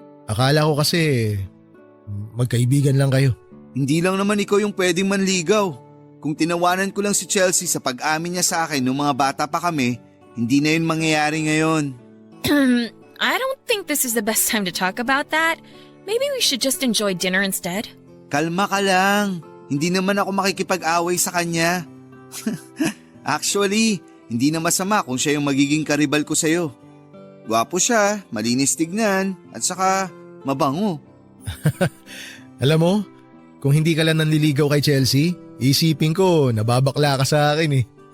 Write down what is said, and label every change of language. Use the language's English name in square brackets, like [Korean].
[Filipino] Akala ko kasi magkaibigan lang kayo. Hindi lang naman ikaw yung pwedeng manligaw. Kung tinawanan ko lang si Chelsea sa pag-amin niya sa akin nung mga bata pa kami, hindi na yun mangyayari ngayon. [English] I don't think this is the best time to talk about that. Maybe we should just enjoy dinner instead. [Filipino] Kalma ka lang. Hindi naman ako makikipag-away sa kanya. Actually, hindi na masama kung siya yung magiging karibal ko sa'yo. Gwapo siya, malinis tignan, at saka mabango. Alam mo, kung hindi ka lang nanliligaw kay Chelsea, isipin ko nababakla ka sa akin eh.